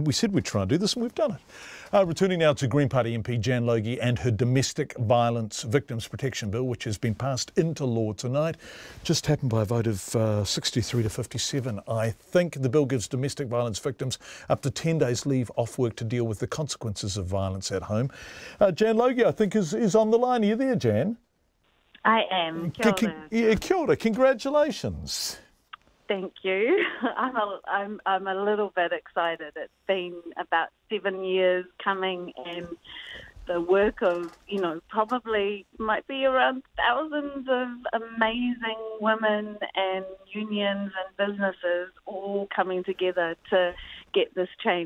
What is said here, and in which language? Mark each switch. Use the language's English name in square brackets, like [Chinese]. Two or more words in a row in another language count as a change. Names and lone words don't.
[English] We said we'd try and do this, and we've done it. Returning now to Green Party MP Jan Logie and her Domestic Violence Victims Protection Bill, which has been passed into law tonight. Just happened by a vote of 63 to 57. I think the bill gives domestic violence victims up to 10 days leave off work to deal with the consequences of violence at home. Jan Logie, I think, is on the line. Are you there, Jan? I am. [Māori] Kia ora. Kia ora. [English] Congratulations. Thank you. I'm a little bit excited. It's been about 7 years coming, and the work of, probably might be around thousands of amazing women and unions and businesses all coming together to get this change.